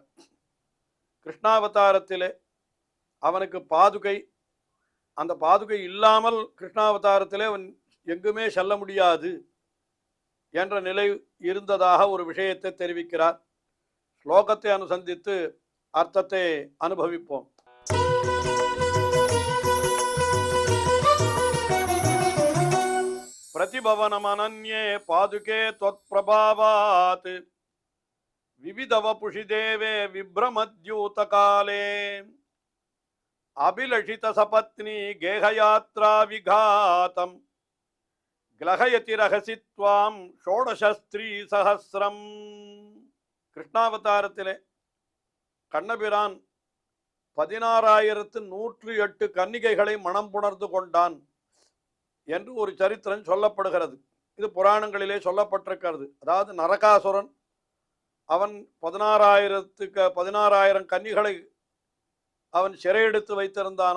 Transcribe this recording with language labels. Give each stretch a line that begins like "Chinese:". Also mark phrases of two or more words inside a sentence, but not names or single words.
Tamil: கிருஷ்ணாவதாரத்திலே அவனுக்கு பாதுகை, அந்த பாதுகை இல்லாமல் கிருஷ்ணாவதாரத்திலே அவன் எங்குமே செல்ல முடியாது என்ற நிலை இருந்ததாக ஒரு விஷயத்தை தெரிவிக்கிறார். ஸ்லோகத்தை அனுசந்தித்து அர்த்தத்தை அனுபவிப்போம்.
Sanskrit: प्रतिभवनमनन्ये पादुके त्वत्प्रभावात् विविधवपुषि देवे विभ्रमद्यूतकाले अभिलषितसपत्नी गेहयात्रा विघातं ग्लहयति रहसि त्वां षोडशस्त्री सहस्रम्.
Tamil: கிருஷ்ணாவதாரத்திலே கண்ணபிரான் 16108 கன்னிகைகளை மனம் புணர்ந்து கொண்டான் என்று ஒரு சரித்திரம் சொல்லப்படுகிறது. இது புராணங்களிலே சொல்லப்பட்டிருக்கிறது. அதாவது நரகாசுரன் அவன் 16,000 கன்னிகளை அவன் சிறையெடுத்து வைத்திருந்தானா.